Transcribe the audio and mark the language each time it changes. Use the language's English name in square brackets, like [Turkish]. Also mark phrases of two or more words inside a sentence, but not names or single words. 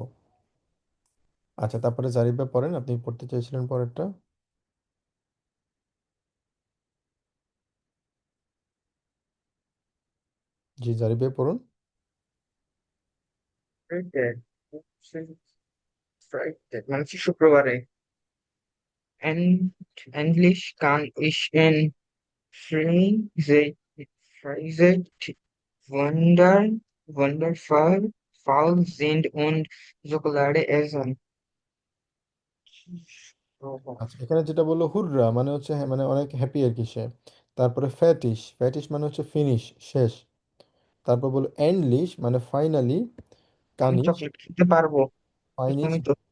[Bangla] আচ্ছা, তারপরে জারিফ ভাই পড়েন, আপনি পড়তে চাইছিলেন পরেরটা। জি, জারিফ ভাই পড়ুন। Friday, Friday মানে কি শুক্রবারে। [German] Endlich kann ich in Freizeit wundervoll sind und Schokolade essen. [Bangla] আচ্ছা, এখানে যেটা বললো হুররা মানে হচ্ছে হ্যাঁ, মানে অনেক হ্যাপি আর কি সে। তারপরে ফ্যাটিশ, ফ্যাটিশ মানে হচ্ছে ফিনিশ, শেষ। তারপর বললো এন্ডলিশ মানে ফাইনালি, আমি কানিশ, চকলেট খেতে পারবো। ফাইনিশ, তুমি তো